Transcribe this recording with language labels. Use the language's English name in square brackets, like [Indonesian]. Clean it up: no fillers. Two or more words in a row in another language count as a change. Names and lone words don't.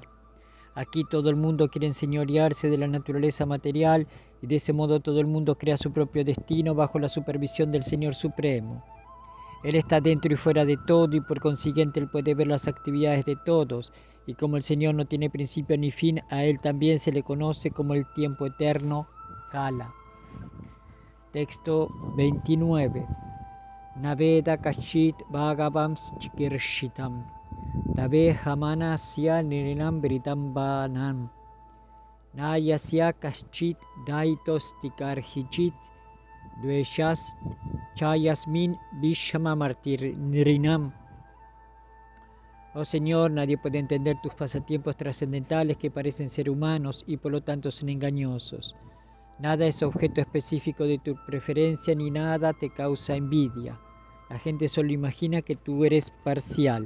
[Spanish] Aquí todo el mundo quiere enseñorearse de la naturaleza material y de ese modo todo el mundo crea su propio destino bajo la supervisión del Señor Supremo. Él está dentro y fuera de todo y por consiguiente Él puede ver las actividades de todos y como el Señor no tiene principio ni fin, a Él también se le conoce como el tiempo eterno, Kala. Texto 29. [Sanskrit] Naveda kashit bhagavams chikirshitam Tabe hamanasya nirinam britambanam Nayasya kashchit daitos tikarhichit Dveshas chayasmin vishama martirinam. [Spanish] Oh Señor, nadie puede entender tus pasatiempos trascendentales que parecen ser humanos y por lo tanto son engañosos. Nada es objeto específico de tu preferencia ni nada te causa envidia. La gente solo imagina que tú eres parcial.